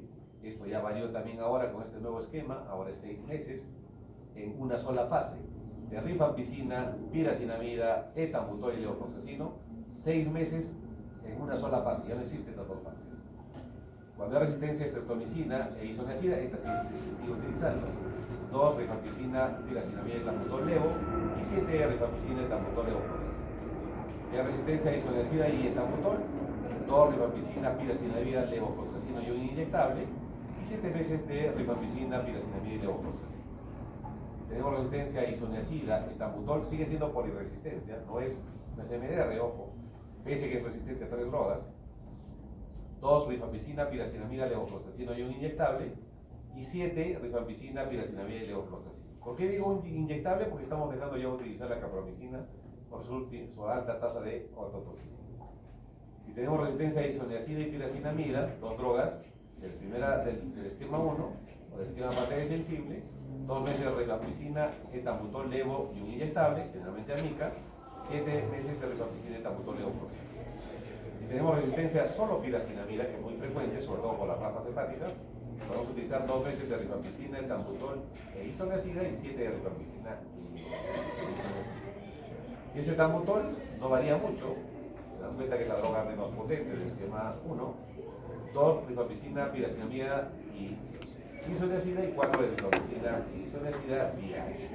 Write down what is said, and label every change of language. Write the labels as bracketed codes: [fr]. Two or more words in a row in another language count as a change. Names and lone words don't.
[es] Esto ya varió también ahora con este nuevo esquema, ahora es 6 meses, en una sola fase, de rifampicina, piracinamida, etambutol y levofloxacino, 6 meses en una sola fase, ya no existen las dos fases. Cuando hay resistencia a estreptomicina e isoniazida, esta sí se sigue utilizando. 2 rifampicina, piracinamida, etambutol, levo, y 7 rifampicina, etambutol, levofloxacino. Si hay resistencia a isoniazida y etambutol, 2 rifampicina, piracinamida, levofloxacino y un inyectable, y 7 meses de rifampicina, piracinamida y levofloxacino. Tenemos resistencia a isoniazida, etambutol, sigue siendo polirresistencia, no es MDR, ojo, pese que es resistente a 3 drogas. 2 rifampicina, piracinamida, levofloxacino y un inyectable, y 7 rifampicina, piracinamida y levofloxacino. ¿Por qué digo un inyectable? Porque estamos dejando ya de utilizar la capromicina por su alta tasa de ototoxicidad. Si tenemos resistencia a isoniazida y piracinamida, 2 drogas del esquema 1 o del esquema base sensible, 2 meses de rifampicina, etambutol, levo y un inyectable, generalmente amica, 7 meses de rifampicina y tabutol leofloxacin. Si tenemos resistencia solo a piracinamida, que es muy frecuente, sobre todo por las ramas hepáticas, vamos a utilizar 2 meses de rifampicina, tabutol e isoniazida y 7 de rifampicina y isoniazida. Si ese tabutol no varía mucho, se dan cuenta que es la droga menos potente del esquema 1, 2 rifampicina, piracinamida y isoniazida y 4 de rifampicina y isoniazida diaria.